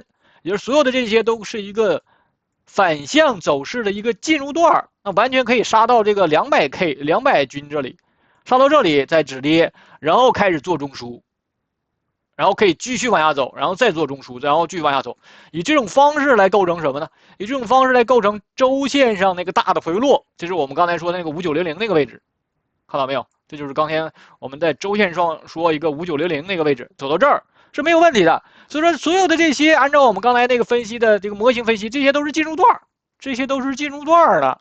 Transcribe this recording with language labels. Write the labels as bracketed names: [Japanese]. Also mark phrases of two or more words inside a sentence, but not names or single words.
[Chinese] 也就是所有的這些都是一個反向走勢的一個進入段，那完全可以殺到這個200均這裡，殺到這裡再止跌，然後開始做中樞，然後可以繼續往下走，然後再做中樞，然後繼續往下走，以這種方式來構成什麼呢？以這種方式來構成周線上那個大的回落，這是我們剛才說的那個5900那個位置，看到沒有？這就是剛才我們在周線上說一個5900那個位置，走到這兒是沒有問題的。所以說，所有的這些按照我們剛才那個分析的這個模型分析，這些都是進入段，這些都是進入段的。